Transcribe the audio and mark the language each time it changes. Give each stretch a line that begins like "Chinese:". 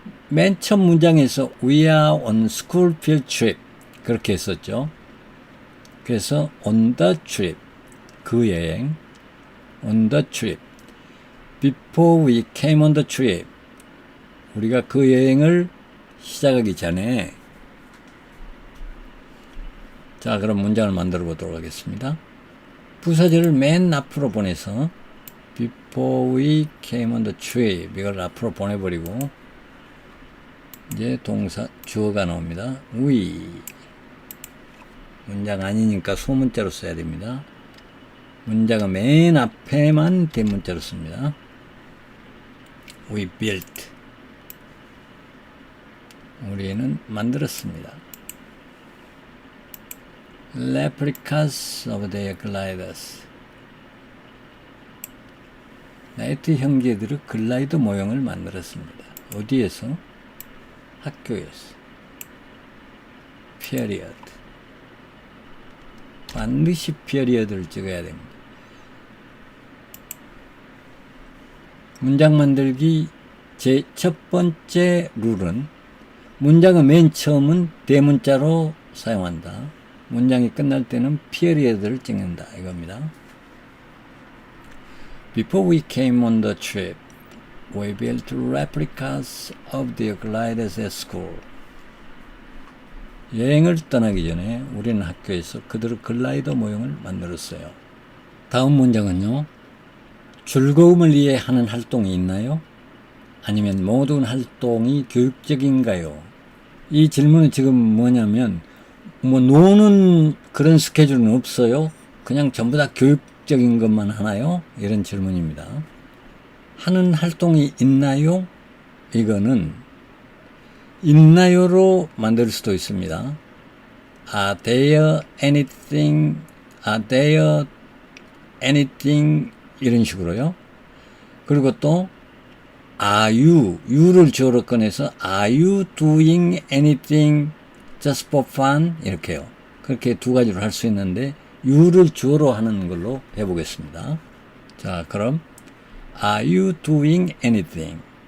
Korean: 맨 첫 문장에서
English: We are on school field trip.
Korean: 그렇게 했었죠. 그래서
English: on the trip.
Korean: 그 여행.
English: on the trip. Before we came on the trip.
Korean: 우리가 그 여행을 시작하기 전에 자, 그럼 문장을 만들어 보도록 하겠습니다. 부사절을 맨 앞으로 보내서
English: Before we came on the trip
Korean: 이걸 앞으로 보내버리고 이제 동사 주어가 나옵니다. We 문장 아니니까 소문자로 써야 됩니다. 문장은 맨 앞에만 대문자로 씁니다.
English: We built
Korean: 우리는 만들었습니다.
English: Replicas of their gliders
Korean: 나이트 형제들의 글라이더 모형을 만들었습니다. 어디에서? 학교에서. period 반드시 period를 찍어야 됩니다. 문장 만들기 제 첫 번째 룰은 문장의 맨 처음은 대문자로 사용한다. 문장이 끝날 때는 period를 찍는다. 이겁니다.
English: Before we came on the trip, we built replicas of the gliders at school.
Korean: 여행을 떠나기 전에 우리는 학교에서 그들의 글라이더 모형을 만들었어요. 다음 문장은요. 즐거움을 위해 하는 활동이 있나요? 아니면 모든 활동이 교육적인가요? 이 질문은 지금 뭐냐면 노는 그런 스케줄은 없어요? 그냥 전부 다 교육적인 것만 하나요? 이런 질문입니다. 하는 활동이 있나요? 이거는 있나요로 만들 수도 있습니다.
English: Are there anything? Are there anything?
Korean: 이런 식으로요. 그리고 또
English: Are you?
Korean: you를 주어로 꺼내서
English: Are you doing anything just for fun?
Korean: 이렇게요. 그렇게 두 가지로 할 수 있는데 you를 주어로 하는 걸로 해보겠습니다. 자, 그럼
English: Are you doing anything?